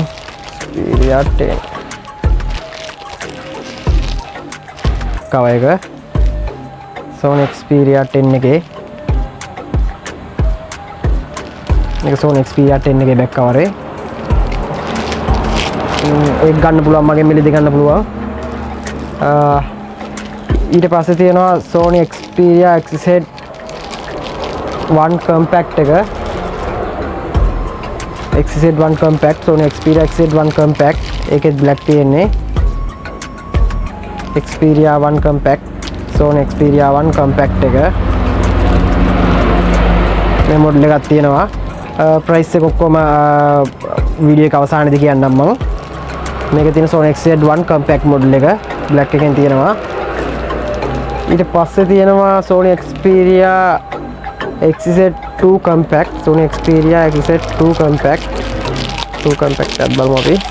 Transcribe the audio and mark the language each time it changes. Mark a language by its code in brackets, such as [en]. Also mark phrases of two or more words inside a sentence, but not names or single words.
[si] Xperia 10 කව එක Sony Xperia 10 එකේ මේක Sony Xperia 10 එකේ බෑක් කවරේ ඒක ගන්න පුළුවන් මගේ මිලදී ගන්න පුළුවන් ඊට පස්සේ තියෙනවා Sony Xperia XZ1 compact එක XZ1 compact Sony Xperia XZ1 compact ඒකෙත් black තියෙන්නේ Xperia 1 compact Sony Xperia 1 compact එක මේ මොඩල් එකක් තියෙනවා price එක ඔක්කොම වීඩියෝ එක අවසානයේදී කියන්නම් මම මේකේ තියෙන Sony XZ1 compact මොඩල් එක black එකෙන් තියෙනවා ඊට පස්සේ තියෙනවා Sony Xperia XZ2 compact Sony Xperia XZ2 compact 2 compact එකක් බලමු අපි